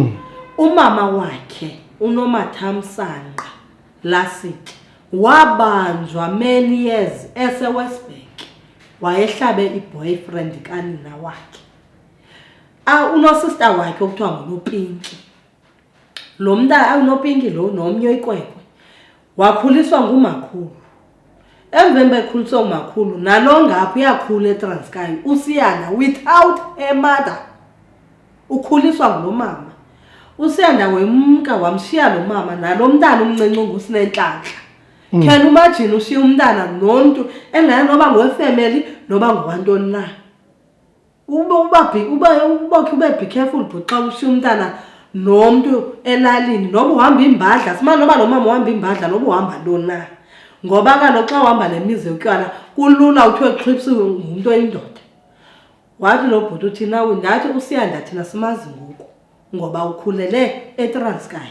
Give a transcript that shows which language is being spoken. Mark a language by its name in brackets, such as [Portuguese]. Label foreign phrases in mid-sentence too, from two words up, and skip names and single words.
[Xhosa] Umama wakhe uNomathamsanqa Lasitye wabanjwa [English] many years [Xhosa] eseWestbank, wayehlabe i-boyfriend kanina wakhe. Unosister wakhe okuthiwa nguNopinki. Lo mntana uNopinki lo nomnye ikwekwe wakhuliswa ngumakhulu. Emveni bekhuliswa ngumakhulu nalo ngapho uyakhula eTranskei uSiyanda [English] without a mother. [Xhosa] Ukhuliswa ngulo mama. uSiyanda wemka wamshiya lo mama nalo mntana umncinci ngusinentlahla. [English] Can you imagine [Xhosa] ushiya umntana nomuntu engaye noba ngowefamily noba ngowantoni na. Ube [English] be careful [Xhosa] but xa ushiya umntana nomuntu elalini noba uhamba imbadla, simane noba lo mama uhamba imbadla noba uhamba ntoni na. Ngoba kaloku xa uhamba nemizi yotywala kulula uthiwe xhipsiwe ngumuntu oyindoda. Wathi lo bhuti uthi nawe ndathi uSiyanda thina simazi ngoku ngoba ukhulele eTranskei.